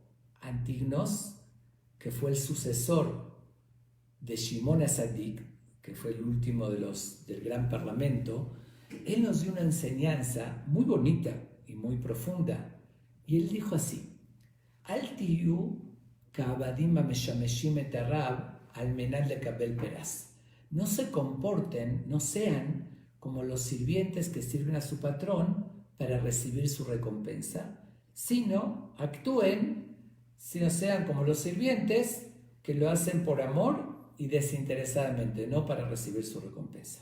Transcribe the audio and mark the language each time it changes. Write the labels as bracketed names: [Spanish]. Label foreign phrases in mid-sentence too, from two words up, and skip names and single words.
[Spanish] Antignos, que fue el sucesor de Shimon HaTzadik, que fue el último del gran parlamento, él nos dio una enseñanza muy bonita y muy profunda. Y él dijo así, [Hebrew] אל תהיו כעבדים המשמשים את הרב על מנת לקבל פרס. [Spanish] No se comporten, no sean como los sirvientes que sirven a su patrón para recibir su recompensa, sino actúen, sino sean como los sirvientes que lo hacen por amor y desinteresadamente, no para recibir su recompensa.